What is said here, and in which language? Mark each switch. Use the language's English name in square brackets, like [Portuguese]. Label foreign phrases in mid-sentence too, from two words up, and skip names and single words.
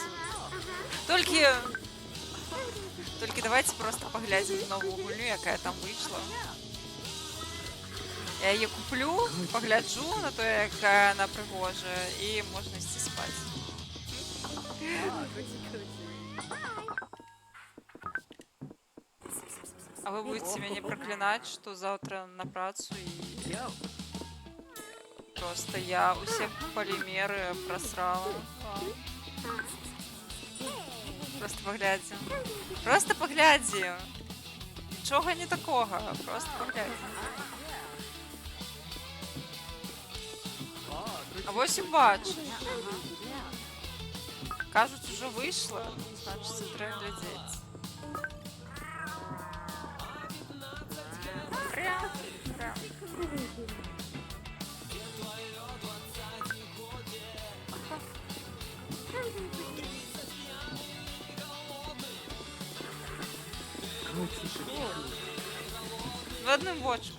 [Russian] Только давайте просто поглядим новую [Belarusian] гульню, якая [Russian] там вышла. Я ее куплю, погляджу на то, якая она пригожая, и можно ісці спать. А вы будете меня проклинать, что завтра на працу и просто я усе полимеры просрала. Просто поглядим. Просто поглядим. [Belarusian] Нічога не [Russian] такого, просто поглядим. [Ukrainian] А ось і бачу. Кажуть, уже вийшло. Значить, це треба глядіти. Прям. В одним бочку.